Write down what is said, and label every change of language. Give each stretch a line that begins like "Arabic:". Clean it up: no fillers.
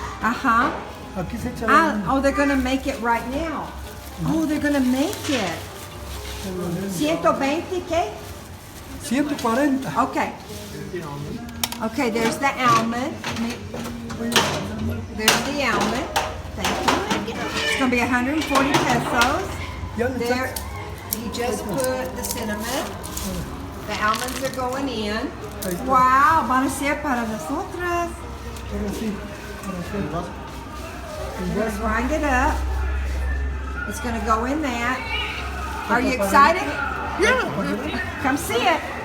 Spanish: Aquí se echa la almendra.
English: Oh, they're going to make it right now. Oh, they're going to make it.
Spanish: 120, ¿qué? 140.
English: Okay. Okay, there's the almond. There's the almond. Thank you. It's going to be 140 pesos.
Spanish: Ya le
English: There,
Spanish: echas.
English: he just put the cinnamon. The almonds are going in.
Spanish: Wow, van a ser para nosotras. Ahora sí, para hacer.
English: Let's grind it up. It's going to go in that. Are you excited? Yeah. Come see it.